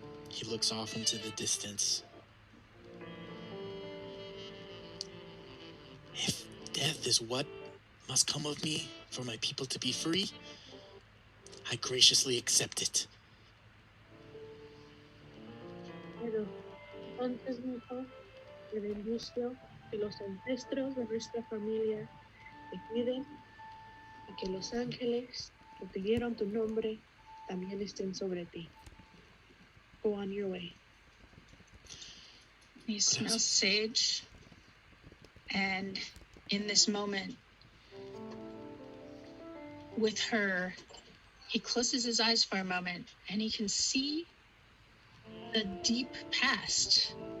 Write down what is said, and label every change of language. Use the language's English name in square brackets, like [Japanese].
[English] He looks off into the distance. If death is what must come of me for my people to be free, I graciously accept it. [Spanish] Pero entonces, mijo, te bendicio que los ancestros de nuestra familia te cuiden y que los ángeles que te dieron tu nombre también estén sobre ti. [English] Go on your way. He smells sage, and in this moment with her, he closes his eyes for a moment and he can see the deep past.